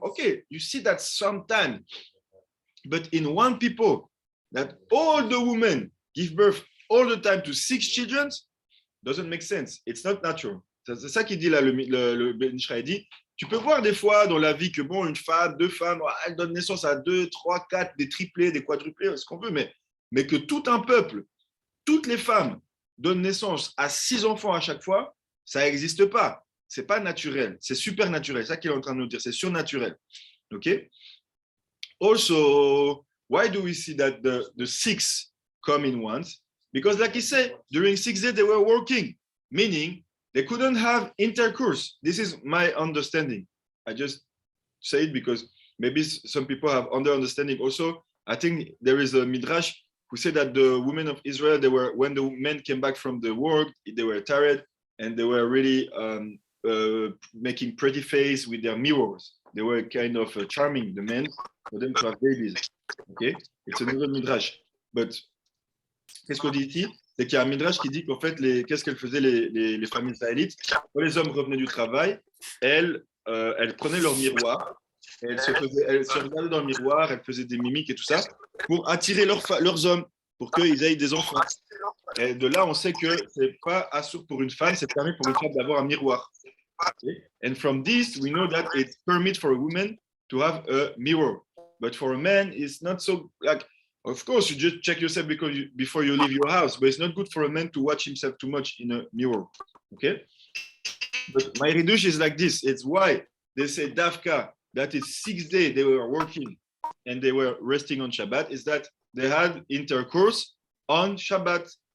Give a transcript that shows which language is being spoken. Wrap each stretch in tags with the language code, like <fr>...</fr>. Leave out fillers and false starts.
<en>Okay, you see that sometimes. But in one people, that all the women give birth all the time to 6 children, doesn't make sense. It's not natural.</en> <fr>C'est ça qu'il dit là, le Ben Ishraï dit. Tu peux voir des fois dans la vie que bon, une femme, 2 femmes, elles donnent naissance à 2, 3, 4, des triplés, des quadruplés, ce qu'on veut, mais que tout un peuple, toutes les femmes donnent naissance à 6 enfants à chaque fois, ça n'existe pas. C'est pas naturel. C'est supernaturel. C'est ça qu'il est en train de nous dire. C'est surnaturel. OK? Also, why do we see that the 6 come in once? Because like he said, during 6 days they were working, meaning they couldn't have intercourse. This is my understanding. I just say it because maybe some people have under understanding also. I think there is a midrash who said that the women of Israel, they were, when the men came back from the work, they were tired and they were really making pretty face with their mirrors. They were kind of charming the men for them to have babies. Okay, it's another midrash. But qu'est-ce qu'on dit ici? C'est qu'il y a un midrash qui dit qu'en fait, qu'est-ce qu'elles faisaient les familles israélites? Quand les hommes revenaient du travail, elles prenaient leur miroir, elles se regardaient dans le miroir, elles faisaient des mimiques et tout ça pour attirer leurs hommes, pour qu'ils aient des enfants. Et de là, on sait que c'est pas assourd pour une femme, c'est permis pour une femme d'avoir un miroir.</fr> <en>Okay? And from this, we know that it's permit for a woman to have a mirror. But for a man, it's not so, like, of course, you just check yourself before you leave your house, but it's not good for a man to watch himself too much in a mirror. Okay? But my Hidush is like this. It's why they say Dafka, that is 6 days they were working and they were resting on Shabbat, is that they had intercourse on Shabbat.</en>